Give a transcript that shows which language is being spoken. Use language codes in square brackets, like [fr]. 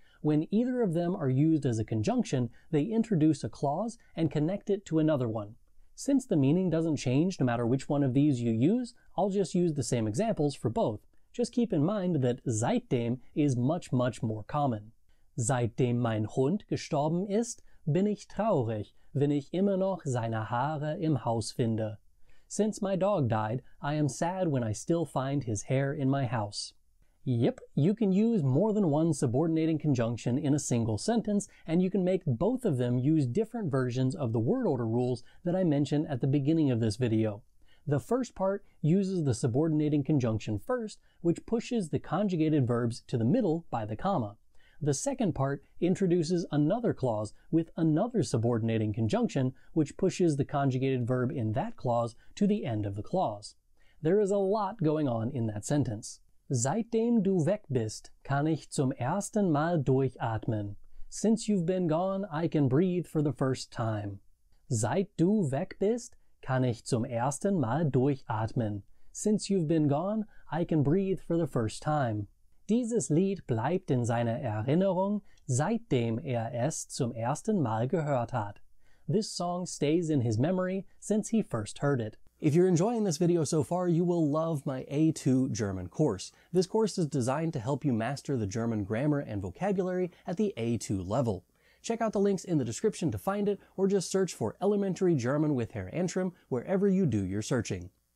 [en] When either of them are used as a conjunction, they introduce a clause and connect it to another one. Since the meaning doesn't change no matter which one of these you use, I'll just use the same examples for both. Just keep in mind that seitdem is much more common. [de] Seitdem mein Hund gestorben ist, bin ich traurig, wenn ich immer noch seine Haare im Haus finde. [en] Since my dog died, I am sad when I still find his hair in my house. Yep, you can use more than one subordinating conjunction in a single sentence, and you can make both of them use different versions of the word order rules that I mentioned at the beginning of this video. The first part uses the subordinating conjunction first, which pushes the conjugated verbs to the middle by the comma. The second part introduces another clause with another subordinating conjunction, which pushes the conjugated verb in that clause to the end of the clause. There is a lot going on in that sentence. [de] Seitdem du weg bist, kann ich zum ersten Mal durchatmen. [en] Since you've been gone, I can breathe for the first time. [de] Seit du weg bist, kann ich zum ersten Mal durchatmen. [en] Since you've been gone, I can breathe for the first time. [de] Dieses Lied bleibt in seiner Erinnerung, seitdem es zum ersten Mal gehört hat. [en] This song stays in his memory since he first heard it. If you're enjoying this video so far, you will love my A2 German course. This course is designed to help you master the German grammar and vocabulary at the A2 level. Check out the links in the description to find it, or just search for Elementary German with Herr Antrim wherever you do your searching.